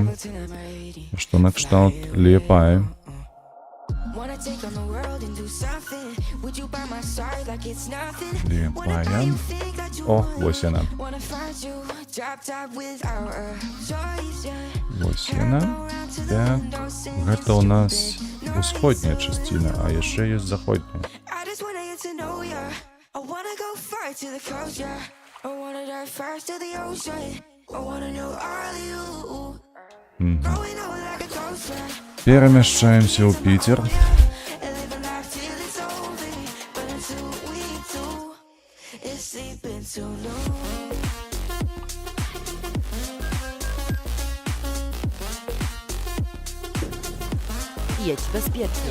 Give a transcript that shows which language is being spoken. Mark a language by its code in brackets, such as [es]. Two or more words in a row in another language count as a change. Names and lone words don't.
[uk] Що на кшталт Лієпаї. Лієпая. О, ось вона. Ось вона. Так, [be] гэта у нас усходняя частина, а яшчэ есть заходняя. Перемяшчаемся ў Пітер. [pl] Jedź bezpiecznie.